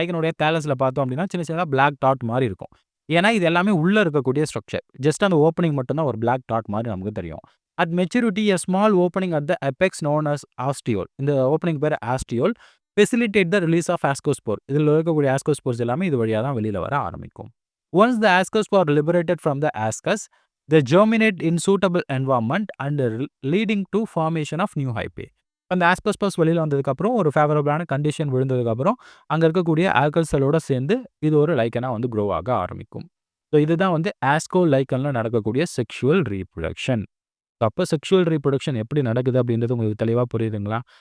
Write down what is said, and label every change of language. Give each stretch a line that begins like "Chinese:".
Tamil: லைக்கனுடைய தேலஸில் பார்த்தோம் அப்படின்னா சின்ன சின்னதாக பிளாக் டாட் மாதிரி இருக்கும். ஏன்னா இது எல்லாமே உள்ளே இருக்கக்கூடிய ஸ்ட்ரக்சர். ஜஸ்ட் அந்த ஓப்பனிங் மட்டும்தான் ஒரு பிளாக் டாட் மாதிரி நமக்கு தெரியும்.
English: At maturity a small opening at the apex known as ostiole.
Tamil: இந்த ஓப்பனிங் பேர் ஆஸ்டியோல்.
English: Facilitate the release of ascospore.
Tamil: இதில் இருக்கக்கூடிய ஆஸ்கோஸ்போர்ஸ் எல்லாமே இது வழியாக தான் வெளியில் வர ஆரம்பிக்கும்.
English: Once the ascospore liberated from the ascus, they germinate in suitable environment and leading to formation of new hypae.
Tamil: அந்த ஆஸ்கோஸ்போர்ஸ் வெளியில் வந்ததுக்கப்புறம் ஒரு ஃபேவரபிளான கண்டிஷன் விழுந்ததுக்கப்புறம் அங்கே இருக்கக்கூடிய ஆல்கல் செல்லோட சேர்ந்து இது ஒரு லைக்கனா வந்து க்ரோ ஆக ஆரம்பிக்கும். ஸோ இதுதான் வந்து ஆஸ்கோ லைக்கன்ல நடக்கக்கூடிய செக்ஷுவல் ரீப்ரொடக்ஷன். அப்போ செக்ஷுவல் ரீப்ரொடக்ஷன் எப்படி நடக்குது அப்படின்றது உங்களுக்கு தெளிவாக புரியுதுங்களா?